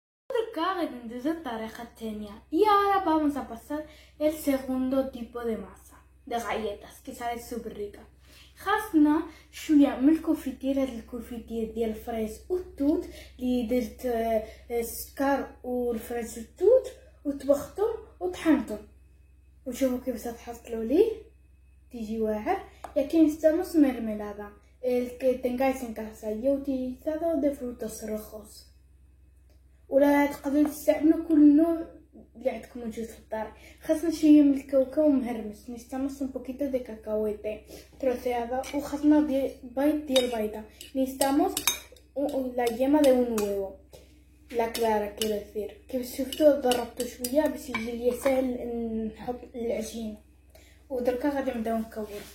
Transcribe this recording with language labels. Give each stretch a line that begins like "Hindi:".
Arabic: ودركا غادي ندوزو الطريقة الثانية.
Spanish: Y ahora vamos a pasar el segundo tipo de masa de galletas que sale súper rica.
Arabic: خاصنا شويه من الكوفيتير. هاد الكوفيتير ديال الفريز والتوت اللي درت السكر والفريز والتوت وطبختهم وطحنتهم، وشوفوا كيف تحصلوا ليه تيجي واعر.
Spanish: Y aquí necesitamos mermelada, el que tengáis en casa. Yo he utilizado de frutos rojos.
Arabic: ولا تقدروا تستعملوا كل نوع اللي عندكم موجود في الدار. خاصنا شويه من الكاوكاو مهرمس.
Spanish: necesitamos un poquito de cacahuete troceado
Arabic: وخاصنا بيض ديال بيضه.
Spanish: necesitamos la yema de un huevo, la clara quiero decir.
Arabic: كيف شفتوا ضربته شويه باش يجي لي سهل نحط العجينه. ودركا غادي نبداو نكورو.